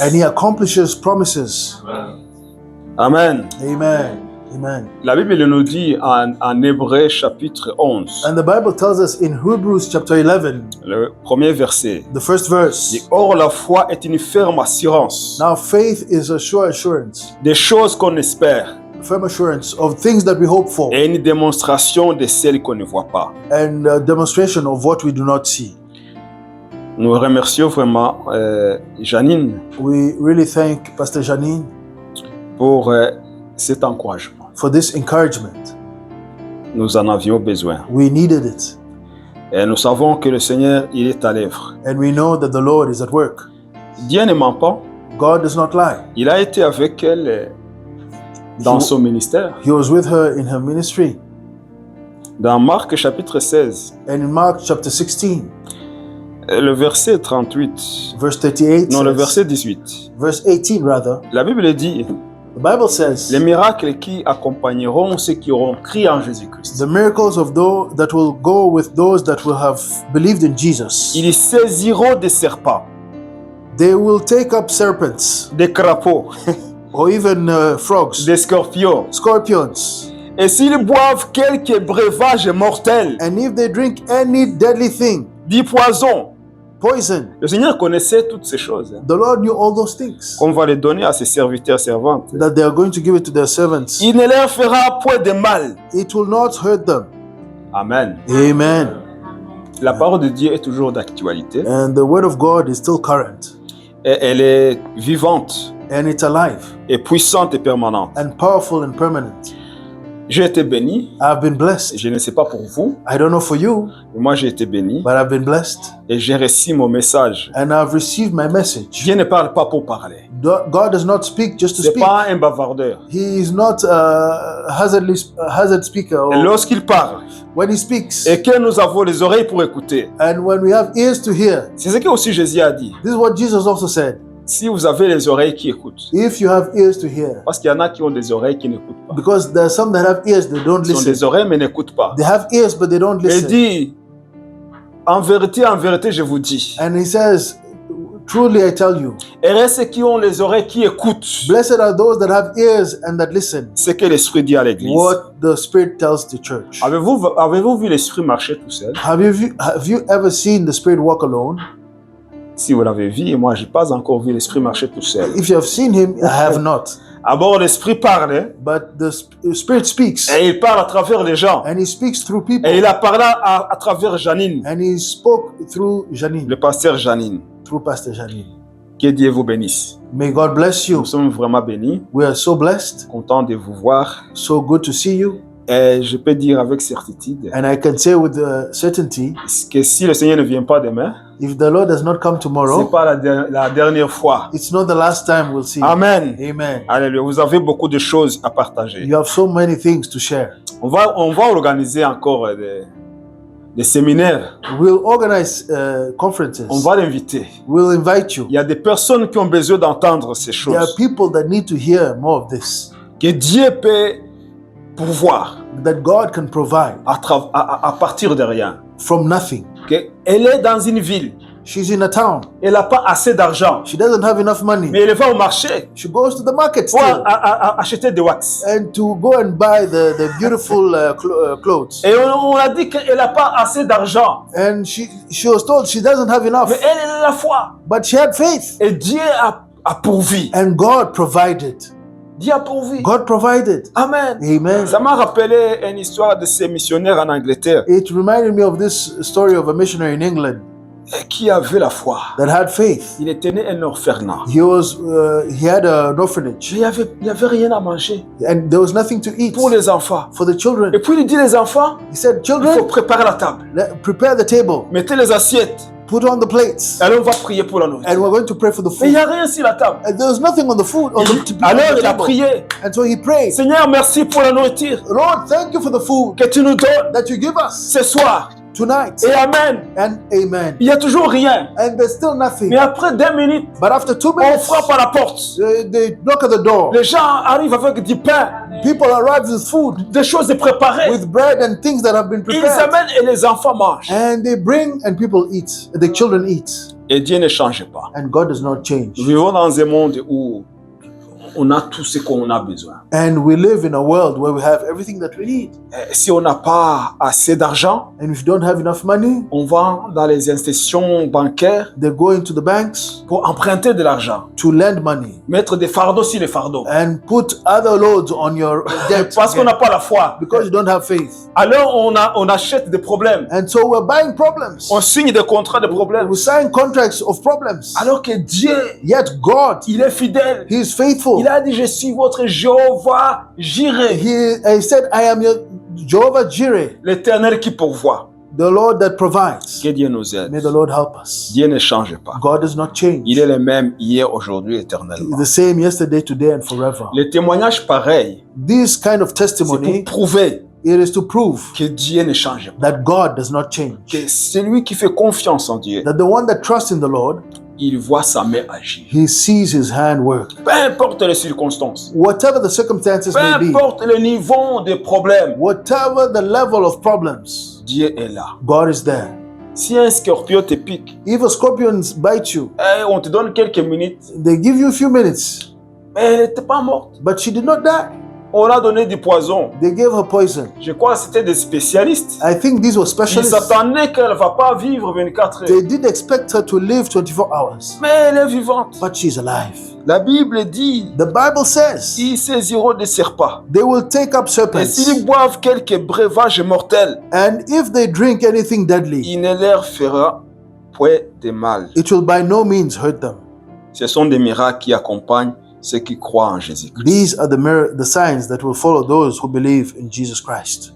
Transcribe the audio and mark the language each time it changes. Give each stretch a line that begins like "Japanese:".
English: and He accomplishes promises. Amen. Amen. Amen.
French: La Bible nous dit en Hébreux chapitre 11,
English: And the Bible tells us in Hebrews chapter 11,
French: le premier verset,
English: the first verse,
French: dit, or la foi est une ferme assurance
English: now faith is a sure assurance,
French: des choses qu'on espère
English: a firm assurance of things that we hope for,
French: et une démonstration de celles qu'on ne voit pas.
English: and a demonstration of what we do not see.
French: Nous remercions vraiment Janine
English: We really thank Pastor Janine
French: pour cet encouragement.
English: for this encouragement.
French: Nous en avions besoin.
English: We needed it,
French: Et nous savons que le Seigneur, il est à l'œuvre.
English: and we know that the Lord is at work.
French: Dieu ne ment pas.
English: God does not lie.
French: Il a été avec elle dans
English: He-
French: son ministère.
English: He was with her in her ministry.
French: Dans Marc chapitre 16,
English: And in Mark chapter 16,
French: le verset 38,
English: verse 38,
French: non, le
English: says-
French: verset 18,
English: verse 18 rather,
French: la Bible dit,
English: the Bible says,
French: les miracles qui accompagneront ceux qui auront cru en Jésus-Christ.
English: the miracles of those that will go with those that will have believed in Jesus.
French: Ils saisiront des serpents,
English: They will take up serpents
French: des crapauds,
English: or even frogs,
French: des scorpions.
English: scorpions.
French: Et s'ils boivent quelques breuvages mortels,
English: And if they drink any deadly thing,
French: du poison,
English: poison,
French: le Seigneur connaissait toutes ces choses.
English: the Lord knew all those things,
French: Qu'on va les donner à ses serviteurs servantes.
English: that they are going to give it to their servants.
French: Il ne leur fera point de mal.
English: It will not hurt them.
French: Amen.
English: Amen.
French: La parole de Dieu est toujours d'actualité.
English: And the word of God is still current,
French: Et elle est vivante
English: and it's alive
French: et puissante et permanente.
English: and powerful and permanent.
French: J'ai été béni.
English: I've been blessed.
French: Je ne sais pas pour vous,
English: I don't know for you,
French: mais moi j'ai été béni.
English: but I've been blessed,
French: Et j'ai reçu mon message.
English: and I've received my message.
French: Dieu ne parle pas pour parler.
English: God does not speak just to
French: C'est
English: speak.
French: pas un bavardeur.
English: He is not a hazard speaker.
French: Et
English: Or
French: lorsqu'il parle,
English: when he speaks,
French: et que nous avons les oreilles pour écouter,
English: and when we have ears to hear,
French: c'est ce que aussi Jésus a dit.
English: this is what Jesus also said.
French: Si vous avez les oreilles qui écoutent,
English: If you have ears to hear,
French: parce qu'il y en a qui ont des oreilles qui n'écoutent pas.
English: because there are some that have ears, they don't
French: Ils ont
English: listen.
French: des oreilles mais n'écoutent pas.
English: They have ears, but they don't
French: Et
English: listen.
French: dit, en vérité, je vous dis,
English: And he says, truly I tell you,
French: heureux ceux qui ont les oreilles qui écoutent
English: blessed are those that have ears and that listen.
French: ce que l'Esprit dit à l'Église.
English: What the Spirit tells the church.
French: Avez-vous vu l'Esprit marcher tout seul?
English: Have you ever seen the Spirit walk alone?
French: Si vous l'avez vu, et moi, je n'ai pas encore vu l'Esprit marcher tout seul.
English: If you have seen him, I have not.
French: D'abord, l'Esprit parle,
English: But the Spirit speaks,
French: et il parle à travers les gens.
English: and he speaks through people.
French: Et il a parlé à travers Janine,
English: And he spoke through Janine,
French: le pasteur Janine.
English: through Pastor Janine.
French: Que Dieu vous bénisse.
English: May God bless you.
French: Nous sommes vraiment bénis,
English: We are so blessed,
French: contents de vous voir.
English: so good to see you.
French: Et je peux dire avec certitude
English: And I can say with certainty,
French: que si le Seigneur ne vient pas demain,
English: if the Lord does not come
French: ce n'est
English: tomorrow,
French: pas la dernière fois.
English: it's not the last time we'll see you.
French: Amen.
English: Amen.
French: Alléluia. Vous avez beaucoup de choses à partager.
English: You have so many things to share.
French: On va organiser encore des séminaires.
English: We'll organize conferences.
French: On va l'inviter.
English: We'll invite you.
French: Il y a des personnes qui ont besoin d'entendre ces
English: There are
French: choses.
English: people that need to hear more of this,
French: Que Dieu peut pouvoir
English: that God can provide
French: à partir de rien.
English: from nothing.
French: Elle est dans une ville.
English: She's in a town.
French: Elle n'a pas assez d'argent.
English: She doesn't have enough money.
French: Mais elle va au marché
English: She goes to the market
French: pour
English: still
French: acheter des wax.
English: and to go and buy the beautiful clothes.
French: Et on a dit qu'elle n'a pas assez d'argent.
English: And she was told she doesn't have enough,
French: Mais elle a la foi.
English: but she had faith.
French: Et Dieu a pourvu.
English: And God provided.
French: Dieu a pourvu.
English: God provided.
French: Amen.
English: Amen.
French: Ça m'a rappelé une histoire de ces missionnaires en Angleterre
English: It reminded me of this story of a missionary in England
French: qui avait la foi.
English: that had faith.
French: Il était né un orphelinat.
English: He had an orphanage,
French: Il n'y avait rien à manger
English: and there was nothing to eat
French: pour les enfants.
English: for the children.
French: Et puis il dit les enfants,
English: He said,
French: il faut
English: children,
French: préparer la table.
English: prepare the table,
French: Mettez les assiettes.
English: put on the plates,
French: Alors on va prier pour la nourriture.
English: and we're going to pray for the
French: Mais il n'y
English: food.
French: a rien sur la table.
English: And there was nothing on the food, on the
French: Alors il a
English: table.
French: prié.
English: And so he prayed,
French: Seigneur, merci pour la nourriture
English: Lord, thank you for the food
French: que tu nous donnes
English: that you give us
French: ce soir.
English: tonight.
French: Et amen.
English: And amen.
French: Il n'y a toujours rien.
English: And there's still nothing.
French: Mais après 2 minutes,
English: But after 2
French: on
English: minutes,
French: frappe à la porte.
English: they knock at the door.
French: Les gens arrivent avec du pain,
English: People arrive with food,
French: des choses préparées.
English: with bread and things that have been
French: Ils
English: prepared.
French: amènent et les enfants mangent.
English: And they bring and people eat. The children eat.
French: Et Dieu ne change pas.
English: And God does not change.
French: Nous vivons dans un monde où on a tout ce qu'on a besoin.
English: And we live in a world where we have everything that we need.
French: Si on n'a pas assez d'argent,
English: And if you don't have enough money,
French: on va dans les institutions bancaires
English: they go into the banks
French: pour emprunter de l'argent,
English: to lend money
French: mettre des fardeaux sur les fardeaux.
English: and put other loads on your debt
French: Parce qu'on n'a pas la foi.
English: because you don't have faith.
French: Alors on achète des problèmes.
English: And so we're buying problems.
French: On signe des contrats de problèmes.
English: We sign contracts of problems.
French: Alors que Dieu,
English: Yet God,
French: il est fidèle.
English: He is faithful.
French: Il a dit, je suis votre Jéhovah Jireh,
English: He said, I am your Jehovah Jireh,
French: l'Éternel qui pourvoit.
English: the Lord that provides.
French: Que Dieu nous aide.
English: May the Lord help us.
French: Dieu ne change pas.
English: God does not change.
French: Il est le même hier, aujourd'hui,
English: He is
French: éternellement.
English: the same yesterday, today, and forever.
French: Les témoignages pareils,
English: This kind of
French: c'est
English: testimony,
French: pour prouver
English: it is to prove
French: que Dieu ne change pas.
English: that God does not change.
French: Que celui qui fait confiance en Dieu,
English: That the one that trusts in the Lord,
French: il voit sa main agir.
English: he sees his hand work.
French: Peu importe les circonstances,
English: Whatever the circumstances
French: peu
English: may be,
French: importe le niveau des problèmes,
English: whatever the level of problems,
French: Dieu est là.
English: God is there.
French: Si un scorpion te pique,
English: If a scorpion bites you,
French: on te donne quelques minutes,
English: they give you a few minutes,
French: mais elle n'était pas morte.
English: but she did not die.
French: On a donné du poison.
English: They gave her poison.
French: Je crois que c'était des spécialistes.
English: I think these were
French: Ils
English: specialists.
French: s'attendaient qu'elle ne va pas vivre 24 heures.
English: They did expect her to live 24 hours,
French: Mais elle est vivante.
English: but she's alive.
French: La Bible dit,
English: The Bible says
French: ils saisiront des serpents.
English: they will take up
French: Et
English: serpents,
French: s'ils boivent quelques breuvages mortels,
English: and if they drink anything deadly,
French: il ne leur fera point de mal.
English: it will by no means hurt them.
French: Ce sont des miracles qui accompagnent ceux qui croient en Jésus-Christ.
English: These are the signs that will follow those who believe in Jesus Christ.